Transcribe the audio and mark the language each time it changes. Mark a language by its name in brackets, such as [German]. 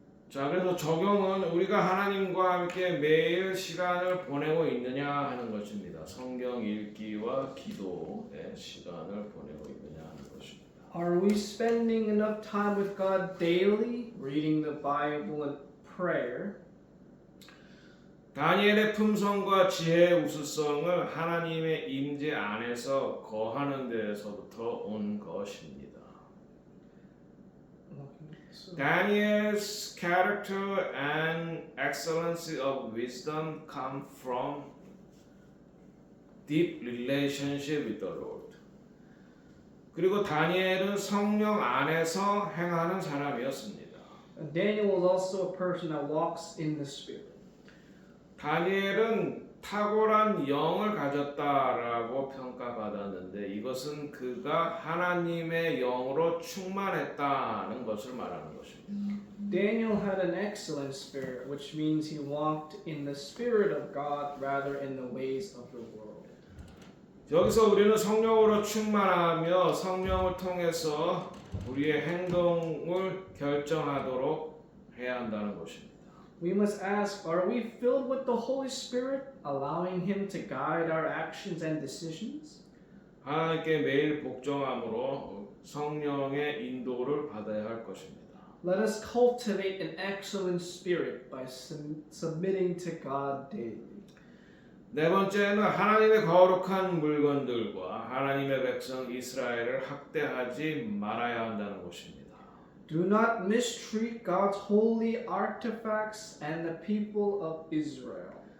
[Korean] 자, 그래서 적용은 우리가 하나님과 함께 매일 시간을 보내고 있느냐 하는 것입니다. 성경 읽기와 기도의 시간을 보내고 있느냐 하는 것입니다. [English] Are we spending enough time with God daily, reading the Bible and prayer? [Korean] 다니엘의 품성과 지혜의 우수성을 하나님의 임재 안에서 거하는 데에서부터 온 것입니다. [English] Daniel's character and excellency of wisdom come from deep relationship with the Lord. [Korean] 그리고 다니엘은 성령 안에서 행하는 사람이었습니다. [English] Daniel was also a person that walks in the Spirit. [Korean] 다니엘은 탁월한 영을 가졌다라고 평가받았는데 이것은 그가 하나님의 영으로 충만했다는 것을 말하는 것입니다. [English] Daniel had an excellent spirit, which means he walked in the Spirit of God rather in the ways of the world. [Korean] 여기서 우리는 성령으로 충만하며 성령을 통해서 우리의 행동을 결정하도록 해야 한다는 것입니다. [English] We must ask, are we filled with the Holy Spirit, allowing Him to guide our actions and decisions? [Korean] 하나님께 매일 복종함으로 성령의 인도를 받아야 할 것입니다. [English] Let us cultivate an excellent spirit by submitting to God daily. [Korean] 네 번째는 하나님의 거룩한 물건들과 하나님의 백성 이스라엘을 학대하지 말아야 한다는 것입니다. [English] Do not mistreat God's holy artifacts and the people of Israel.